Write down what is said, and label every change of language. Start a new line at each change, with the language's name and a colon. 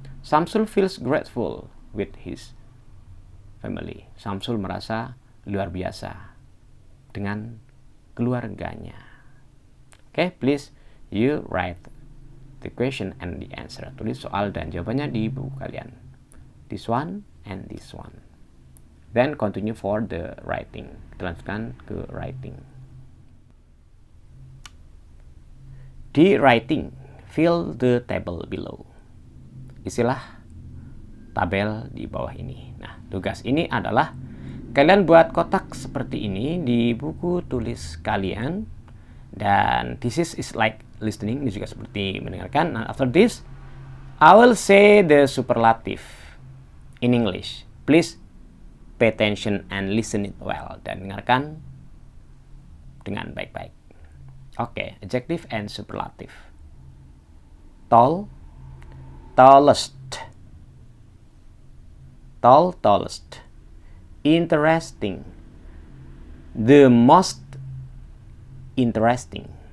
English: Samsul feels grateful with his family.
Indonesian: Samsul merasa luar biasa dengan keluarganya.
English: Okay, please you write the question and the answer.
Indonesian: Tulis soal dan jawabannya di buku kalian.
English: This one and this one. Then continue for the writing.
Indonesian: Kita lanjutkan ke writing. Di writing,
English: fill the table below.
Indonesian: Isilah tabel di bawah ini. Nah, tugas ini adalah kalian buat kotak seperti ini di buku tulis kalian. Dan
English: this is like listening,
Indonesian: ini juga seperti mendengarkan.
English: Nah, after this, I will say the superlative in English. Please pay attention and listen it well.
Indonesian: Dan dengarkan dengan baik-baik.
English: Oke, adjective and superlative. Tall, tallest. Tall, tallest. Interesting, the most interesting.